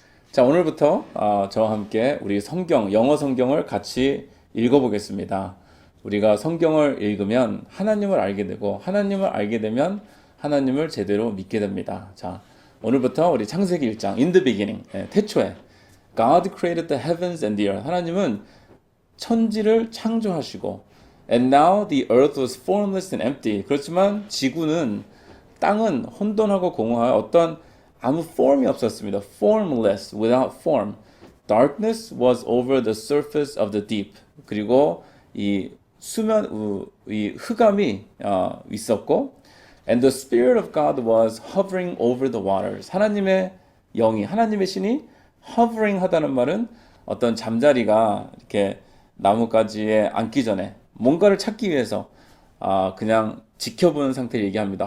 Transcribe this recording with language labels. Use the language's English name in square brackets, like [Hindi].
[Korean] 자, 오늘부터 저와 함께 우리 영어 성경을 같이 읽어보겠습니다. 우리가 성경을 읽으면 하나님을 알게 되고, 하나님을 알게 되면 하나님을 제대로 믿게 됩니다. 자, 오늘부터 우리 창세기 1장, [English] In the beginning, [Korean] 태초에 [English] God created the heavens and the earth. [Korean] 하나님은 천지를 창조하시고, [English] and now the earth was formless and empty. [Korean] 그렇지만 땅은 혼돈하고 공허하여 어떤 아무 form이 없었습니다. [English] Formless, without form. Darkness was over the surface of the deep. [Korean] 그리고 이 흑암이 있었고, [English] and the Spirit of God was hovering over the waters. [Korean] 하나님의 신이 hovering 하다는 말은 어떤 잠자리가 이렇게 나뭇가지에 앉기 전에 뭔가를 찾기 위해서 그냥 지켜보는 상태를 얘기합니다.